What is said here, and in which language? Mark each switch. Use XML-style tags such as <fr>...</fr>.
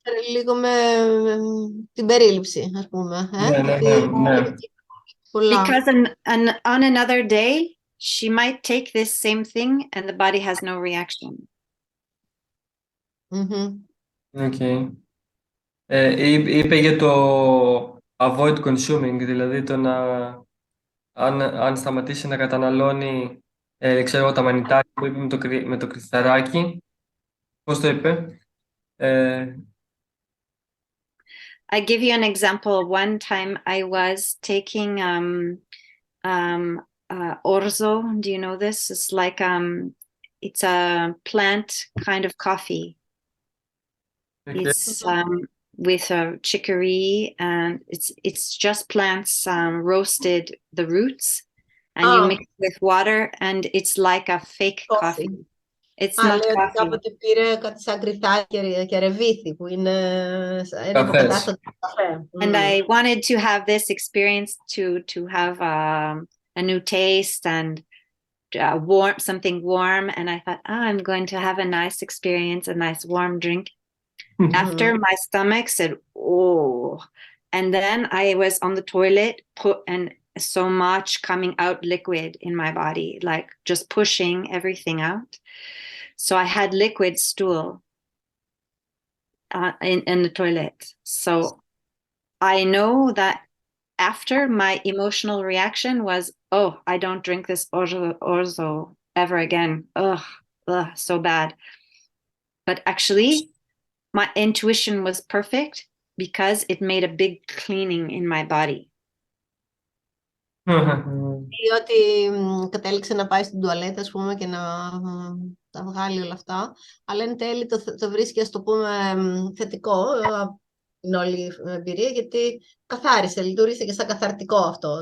<el>Λίγο με την περίληψη, ας πούμε. Ναι.</el> <en>Because on another day, she might take this same thing and the body has no reaction. Okay.</en> <el>Είπε για το</el> <en>avoid consuming,</en> <el>δηλαδή το να αν σταματήσει να καταναλώνει ξέρω τα μανιτάρια που είπε με το κρυθαράκι. Πώς το είπε?</el> <en>I give you an example. One time I was taking orzo. Do you know this? It's like it's a plant kind of coffee. Okay. It's with chicory, and it's just plants roasted, the roots, and you mix with water, and it's like a fake coffee. It's not coffee.</en> <el>Κάποτε πήρε κάτι σαν κρυθάκι και ρεβίθι που είναι ένα αποκατάστατο καφέ.</el> <en>And I wanted to have this experience to have a new taste and something warm, and I thought, I'm going to have a nice experience, a nice warm drink. After my stomach said, oh, and then I was on the toilet and so much coming out liquid in my body, like just pushing everything out. So I had liquid stool in the toilet. So I know that after my emotional reaction was, oh, I don't drink this orzo ever again. Ugh, so bad. But actually, my intuition was perfect because it made a big cleaning in my body.</en> <el>Ή ότι κατέληξε να πάει στην τουαλέτα, ας πούμε, και να τα βγάλει όλα αυτά. Αλλά εν τέλει το βρίσκει, ας το πούμε, θετικό την όλη εμπειρία, γιατί καθάρισε, λειτουργήσε και σαν καθαρτικό αυτό.</el>